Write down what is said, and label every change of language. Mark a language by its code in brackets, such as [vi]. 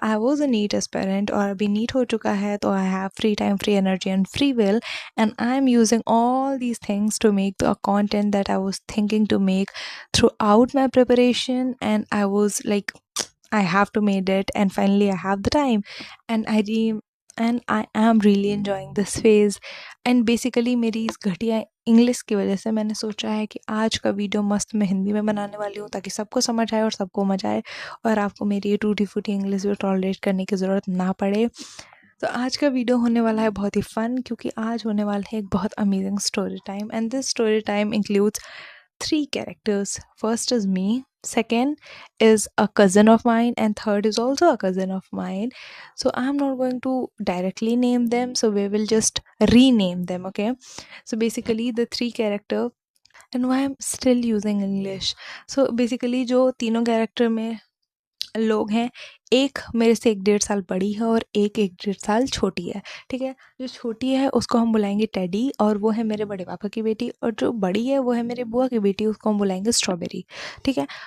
[en] I was a NEET aspirant [hi] और अभी NEET हो चुका है, तो [en] I have free time, free energy and free will, and I am using all these things to make the content that I was thinking to make throughout my preparation, and I was like, I have to make it, and finally I have the time, and I am really enjoying this phase. And basically [hi] मेरी इस घटिया English की वजह से मैंने सोचा है कि आज का वीडियो मस्त मैं हिंदी में बनाने वाली हूँ ताकि सबको समझ आए और सबको मजा आए और आपको मेरी ये टूटी फूटी इंग्लिश भी टॉलरेट करने की ज़रूरत ना पड़े। तो आज का वीडियो होने वाला है बहुत ही फन, क्योंकि आज होने वाला है एक बहुत amazing story time, [en] And this story time includes 3 characters. First is me, second is a cousin of mine, and third is also a cousin of mine. So I'm not going to directly name them, so we will just rename them, okay? So basically the 3 character, and why I'm still using English. So basically [hi] जो तीनों character में लोग हैं, एक मेरे से 1-1.5 साल बड़ी है और एक 1-1.5 साल छोटी है, ठीक है? जो छोटी है उसको हम बुलाएंगे टेडी, और वो है मेरे बड़े पापा की बेटी, और जो बड़ी है वो है मेरे बुआ की बेटी, उसको हम बुलाएंगे स्ट्रॉबेरी, ठीक है?